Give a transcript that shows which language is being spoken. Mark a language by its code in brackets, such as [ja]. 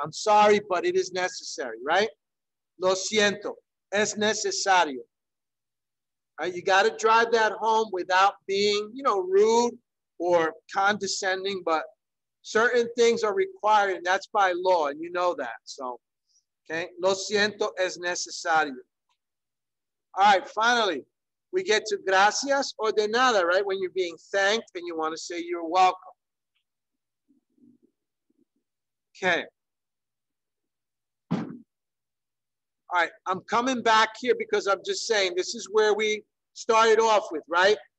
[en] I'm sorry, but it is necessary, right? [es] Lo siento, es necesario. [en] Right? You got to drive that home without being, rude or condescending, but certain things are required, and that's by law, and you know that. [es] So, okay, lo siento, es necesario. [en] All right, finally, we get to gracias or de nada, right? When you're being thanked and you want to say you're welcome. Okay. All right, I'm coming back here because I'm just saying this is where we started off with, right?